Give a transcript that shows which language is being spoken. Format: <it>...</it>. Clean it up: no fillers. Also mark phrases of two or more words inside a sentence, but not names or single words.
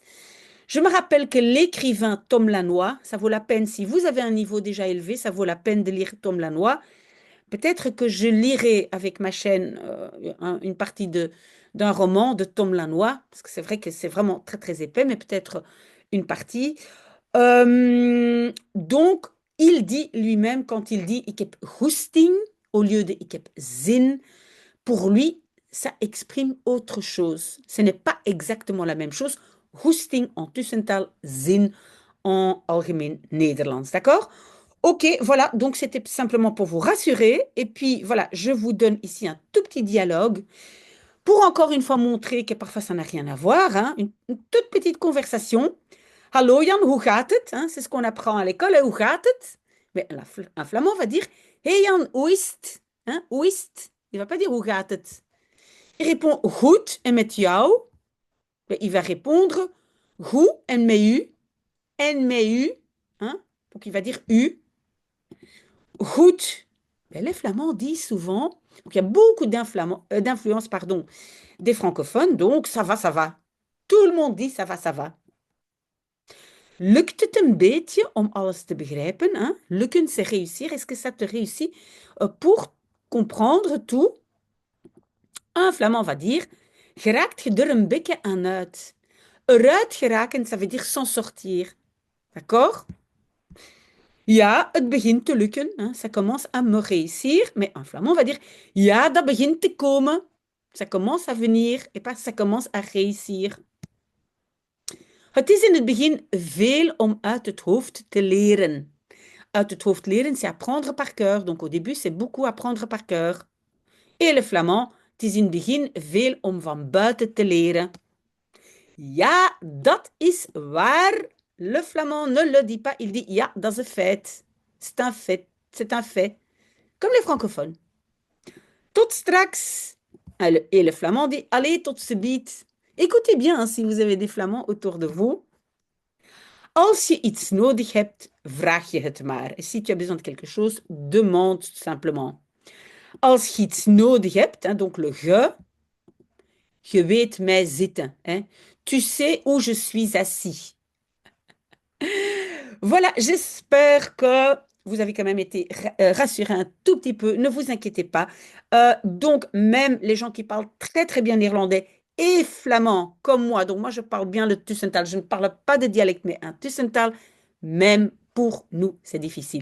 <fr>Je me rappelle que l'écrivain Tom Lanois, ça vaut la peine, si vous avez un niveau déjà élevé, ça vaut la peine de lire Tom Lanois. Peut-être que je lirai avec ma chaîne une partie d'un roman de Tom Lanois, parce que c'est vrai que c'est vraiment très très épais, mais peut-être une partie. Donc, il dit lui-même, quand il dit</fr> <nl>ik heb goesting</nl> <fr>au lieu de</fr> <nl>ik heb zin,</nl> <fr>pour lui, ça exprime autre chose. Ce n'est pas exactement la même chose.</fr> <nl>Goesting en tussentaal, zin en algemeen Nederlands.</nl> <fr>D'accord? Ok, voilà, donc c'était simplement pour vous rassurer. Et puis voilà, je vous donne ici un tout petit dialogue pour encore une fois montrer que parfois ça n'a rien à voir. Hein, une toute petite conversation.</fr> <nl>Hallo Jan, hoe gaat het?</nl> <fr>Hein, c'est ce qu'on apprend à l'école, hein,</fr> <nl>hoe gaat het?</nl> <fr>Mais un flamand va dire</fr> <nl>Hey Jan, hoe is het? Hein, hoe is het?</nl> <fr>Il va pas dire</fr> <nl>hoe gaat het?</nl> <fr>Il répond</fr> <nl>goed en met jou.</nl> <fr>Ben, il va répondre</fr> <nl>goed en met u.</nl> <fr>Hein? Donc il va dire u. Goed. Ben, les Flamands disent souvent, donc il y a beaucoup d'influence pardon, des francophones, donc ça va, ça va. Tout le monde dit ça va, ça va.</fr> <nl>Lukt het een beetje om alles te begrijpen?</nl> <fr>Hein? Lukken, c'est réussir. Est-ce que ça te réussit pour comprendre tout? Un Flamand va dire,</fr> <nl>geraakt je er een beetje aan uit? Eruit geraken,</nl> <fr>ça veut dire s'en sortir. D'accord?</fr> <nl>Ja, het begint te lukken.</nl> <fr>Hein? Ça commence à me réussir. Mais un Flamand va dire,</fr> <nl>ja, dat begint te komen.</nl> <fr>Ça commence à venir et pas ça commence à réussir.</fr> <nl>Het is in het begin veel om uit het hoofd te leren. Uit het hoofd leren,</nl> <fr>c'est apprendre par cœur. Donc au début, c'est beaucoup apprendre par cœur. Et le flamand,</fr> <nl>het is in het begin veel om van buiten te leren. Ja, dat is waar.</nl> <fr>Le flamand ne le dit pas, il dit</fr> <nl>ja, dat is een feit.</nl> <fr>C'est un fait, c'est un fait. Comme les francophones.</fr> <nl>Tot straks.</nl> <fr>Et le flamand dit allez,</fr> <nl>tot ziens.</nl> <fr>Écoutez bien hein, si vous avez des flamands autour de vous.</fr> <nl>Als je iets nodig hebt, vraag je het maar.</nl> <fr>Et si tu as besoin de quelque chose, demande simplement.</fr> <nl>Als je iets nodig hebt,</nl> <fr>hein, donc le</fr> <nl>je weet mij zitten.</nl> <fr>Hein, tu sais où je suis assis. Voilà, j'espère que vous avez quand même été rassurés un tout petit peu. Ne vous inquiétez pas. Donc, même les gens qui parlent très très bien néerlandais et flamand, comme moi, donc moi je parle bien le Tussental, je ne parle pas de dialecte, mais un Tussental, même pour nous, c'est difficile.</fr>